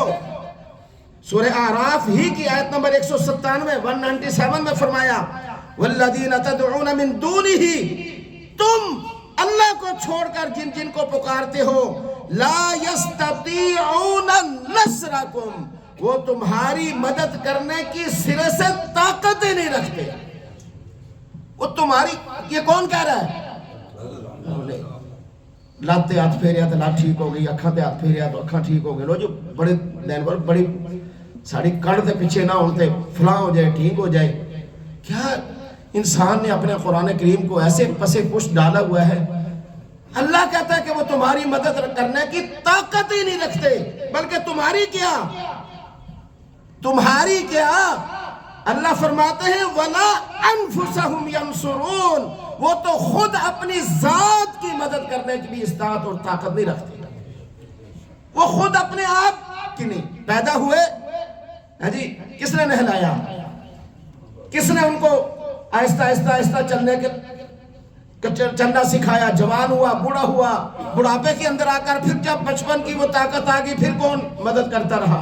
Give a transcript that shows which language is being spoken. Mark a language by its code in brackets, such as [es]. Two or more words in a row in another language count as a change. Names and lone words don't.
[ur] سورہ اعراف ہی کی آیت نمبر 197 میں فرمایا [ar] والذین تدعون من دونہ، [ur] تم اللہ کو چھوڑ کر جن جن کو پکارتے ہو، [ar] لا یستطیعون نصرکم، [ur] وہ تمہاری مدد کرنے کی سرے سے طاقت ہی نہیں رکھتے۔ وہ تمہاری، یہ کون کہہ رہا ہے؟ [pa] لاتے ہاتھ پھیریا تو لات ٹھیک ہو گئی، اکھاں تے ہاتھ پھیریا تو اکھاں ٹھیک ہو گئی، لو جو بڑے لین پر بڑی ساڑی کڑ دے پیچھے نہ ہوتے فلاں ہو جائے، ٹھیک ہو جائے۔ [ur] کیا انسان نے اپنے قرآن کریم کو ایسے پسے پشت ڈالا ہوا ہے؟ اللہ کہتا ہے کہ وہ تمہاری مدد کرنے کی طاقت ہی نہیں رکھتے، بلکہ تمہاری کیا اللہ فرماتے ہیں [ar] وَلَا أَنفُسَهُمْ يَنصُرُونَ، [ur] وہ تو خود اپنی ذات کی مدد کرنے کی بھی استطاعت اور طاقت نہیں رکھتے، وہ خود اپنے آپ کی نہیں۔ پیدا ہوئے جی کس نے نہلایا، کس نے ان کو آہستہ آہستہ چلنے کے چلنا سکھایا، جوان ہوا، بوڑھا ہوا، بڑھاپے کے اندر آ کر پھر جب بچپن کی وہ طاقت آ گئی، پھر کون مدد کرتا رہا؟